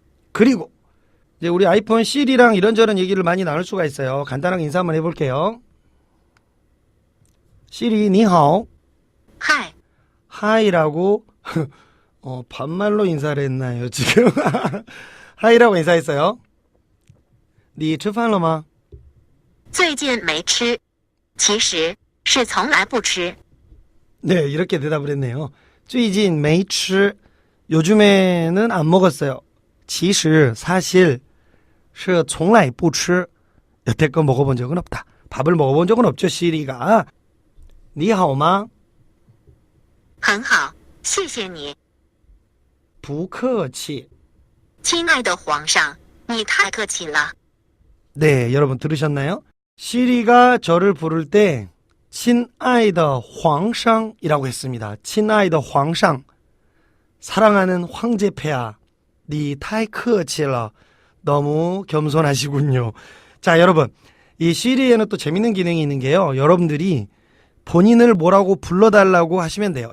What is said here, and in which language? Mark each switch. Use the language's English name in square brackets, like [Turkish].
[Korean] 그리고 이제 우리 아이폰 시리랑 이런저런 얘기를 많이 나눌 수가 있어요. 간단하게 인사 한번 해볼게요. 시리 니하오. [Chinese] 嗨， [Korean] 하이라고 반말로 인사를 했나요 지금? 하이라고 인사했어요. [Chinese] 你吃饭了吗? 最近没吃，其实是从来不吃。 [Korean] 네, 이렇게 대답을 했네요. [Chinese] 最近没吃 [Korean] 요즘에는 안 먹었어요. 其实 사실 [Chinese] 是从来不吃 [Korean] 여태껏 먹어본 적은 없다. 밥을 먹어본 적은 없죠. 시리가. [Chinese] 你好吗? 很好，谢谢你，不客气. 亲爱的皇上，你太客气了。 [Korean] 네, 여러분 들으셨나요? 시리가 저를 부를 때 친아이더 황상이라고 했습니다. 친아이더 황상, 사랑하는 황제폐하, 니 타이 크치러, 너무 겸손하시군요. 자, 여러분, 이 시리에는 또 재밌는 기능이 있는 게요. 여러분들이 본인을 뭐라고 불러달라고 하시면 돼요.